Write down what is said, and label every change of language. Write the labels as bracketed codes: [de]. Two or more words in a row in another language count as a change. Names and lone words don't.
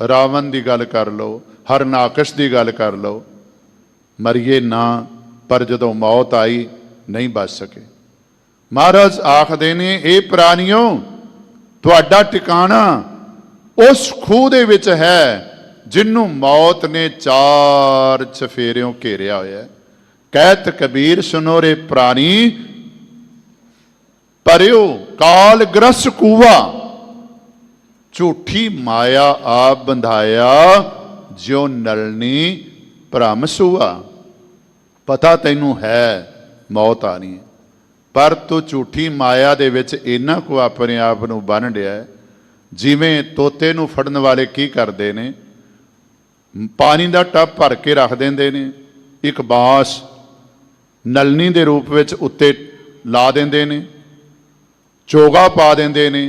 [pa] ਰਾਵਣ ਕੀ ਗੱਲ ਕਰ ਲਓ, ਹਰਨਾਕਸ਼ ਕੀ ਗੱਲ ਕਰ ਲਓ, ਮਰੀਏ ਨਾ, ਪਰ ਜਦੋਂ ਮੌਤ ਆਈ ਨਹੀਂ ਬਚ ਸਕੇ। ਮਹਾਰਾਜ ਆਖਦੇ ਨੇ, ਹੇ ਪ੍ਰਾਣੀਓ ਤੁਹਾਡਾ ਟਿਕਾਣਾ ਉਸ ਖੂਹ ਦੇ ਵਿੱਚ ਹੈ ਜਿਨ੍ਹੂੰ ਮੌਤ ਨੇ ਚਾਰ ਚੁਫੇਰਿਓਂ ਘੇਰਿਆ ਹੋਇਆ। ਕਹਤ ਕਬੀਰ ਸੁਨੋ ਰੇ ਪ੍ਰਾਣੀ, ਪਰਿਓ ਕਾਲ ਗ੍ਰਸ ਕੂਆ। ਝੂਠੀ ਮਾਇਆ ਆਪ ਬੰਧਾਇਆ, ਜਿਉ ਨਲਨੀ ਭ੍ਰਮ ਸੂਆ। ਪਤਾ ਤੈਨੂੰ ਹੈ ਮੌਤ ਆਉਣੀ ਹੈ, ਪਰ ਤੂੰ ਝੂਠੀ ਮਾਇਆ ਦੇ ਵਿੱਚ ਇੰਨਾ ਕੋ ਅਪਨੇ ਆਪ ਨੂੰ ਬੰਨ੍ਹ ਲਿਆ ਹੈ। ਜਿਵੇਂ ਤੋਤੇ ਨੂੰ ਫੜਨ ਵਾਲੇ ਕੀ ਕਰਤੇ ਨੇ, ਪਾਣੀ ਕਾ ਟੱਬ ਭਰ ਕੇ ਰੱਖ ਦਿੰਦੇ ਨੇ, ਇੱਕ ਬਾਂਸ ਨਲਨੀ ਕੇ ਰੂਪ ਮੇਂ ਉੱਤੇ ਲਾ ਦਿੰਦੇ ਨੇ, ਚੋਗਾ ਪਾ ਦਿੰਦੇ ਨੇ।